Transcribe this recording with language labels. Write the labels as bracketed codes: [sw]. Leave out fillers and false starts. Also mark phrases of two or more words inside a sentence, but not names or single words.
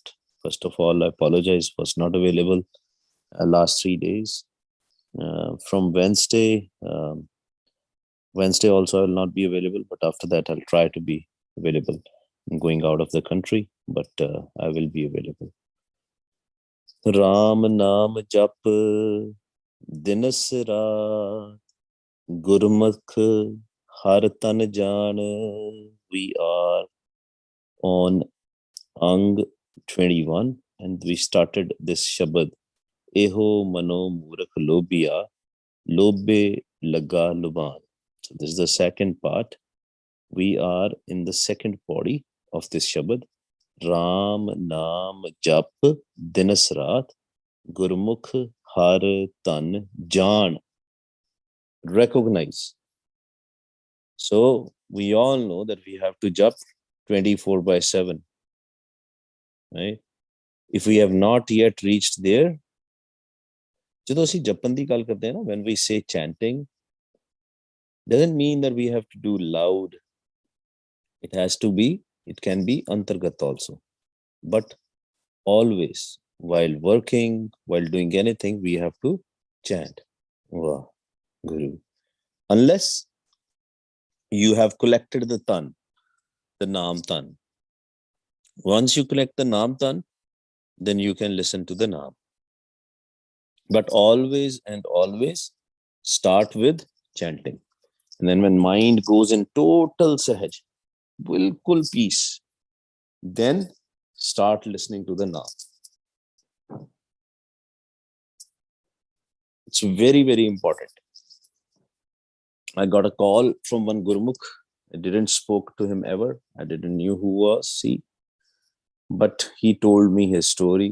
[en] First of all, I apologize, was not available last 3 days. From Wednesday also I will not be available, but after that I'll try to be available. I'm going out of the country, but I will be available. [pa] ਰਾਮ ਨਾਮ ਜਪ ਦਿਨਸ ਰਾਤ ਗੁਰਮੁਖ ਹਰ ਤਨ ਜਾਣ. [en] We are on Ang 21 and we started this Shabad. [pa] ਏਹੋ ਮਨੋ ਮੂਰਖ ਲੋਭੀਆ ਲੋਭੇ ਲਗਾ ਲੁਭਾਨ. [en] So this is the second part. We are in the second body of this Shabad. [pa] ਰਾਮ ਨਾਮ ਜਪ ਦਿਨਸ ਰਾਤ ਗੁਰਮੁਖ ਹਰ ਤਨ ਜਾਣ. [en] Recognize. So we all know that we have to jap 24/7. Right? If we have not yet reached there, [pa] ਜਦੋਂ ਅਸੀਂ ਜਪਨ ਦੀ ਗੱਲ ਕਰਦੇ ਹਾਂ ਨਾ, [en] when we say chanting, doesn't mean that we have to do loud. It can be antargat also. But always, while working, while doing anything, we have to chant. [pa] ਵਾਹ, ਗੁਰੂ. [en] Unless you have collected the tan, the Naam tan. Once you collect the Naam tan, then you can listen to the Naam. But always and always start with chanting. And then when mind goes in total sahaj, bilkul peace, then start listening to the Naam. It's very, very important. I got a call from one Gurmukh. I didn't spoke to him ever. I didn't knew who was he. But he told me his story.